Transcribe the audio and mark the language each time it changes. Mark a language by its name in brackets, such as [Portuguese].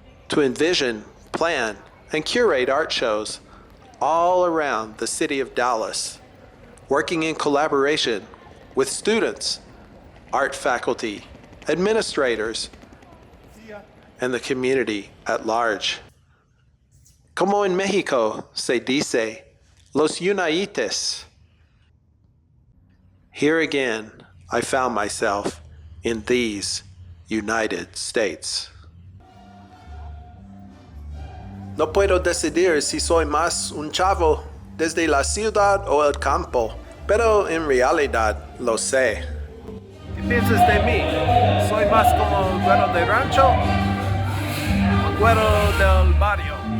[English] To envision, plan, and curate art shows all around the city of Dallas, working in collaboration with students, art faculty, administrators, and the community at large. [Spanish] Como en México se dice, los unites. [English] Here again, I found myself in these United States. [Spanish] No puedo decidir si soy más un chavo desde la ciudad o el campo, pero en realidad lo sé. ¿Qué piensas de mí? ¿Soy más como güero de rancho o güero del barrio?